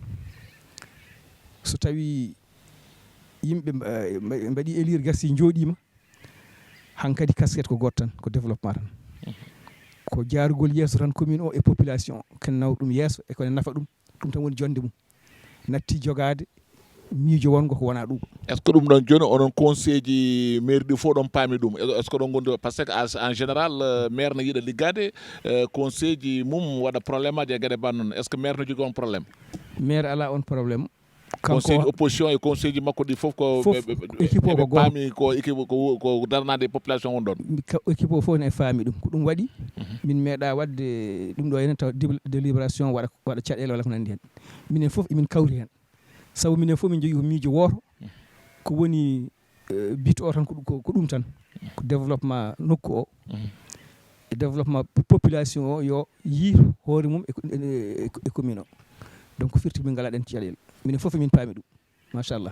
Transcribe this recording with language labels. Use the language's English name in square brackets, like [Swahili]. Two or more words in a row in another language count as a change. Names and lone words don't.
[Fula] so tawi yimɓe mbaɗi élire gasi jooɗima hankkadi casquette ko goto tan ko développement tan ko jaarugol yesso tan commune o e population o ken nawa ɗum yesso e kone nafa ɗum tan woni jonde mum natti jogade miijo wongo ko wona ɗum [French] est ce que [Fula] ɗum ɗon joni onon conseil ji maire ɗi fof ɗon paami ɗum [French] est ce que [Fula] ɗon gondi [French] par ce que en général [Fula] maire ne yiiɗa liggade conseil ji mum waɗa probléme aji e gueɗe bannon [French] est ce que [Fula] maire ne jogui on probléme maire ala on probléme conseil opposition e conseil ji makko ɗi fof ko équipe o ko paami ko équipe ko darnade population on ɗon équipe o fof ne faami ɗum ko ɗum waɗi min meeɗa wadde ɗum ɗo enen taw délibération waɗa caɗele walla ko nandi hen minen fof emin kawri hen sabu minen fof min jogui ko miijo woto ko woni but o tan ko ɗum tan ko développement nokku o e développement population o yo yiito hoore mum e commune o donc firti min galaɗen caɗele minen fof min paami ɗum machallah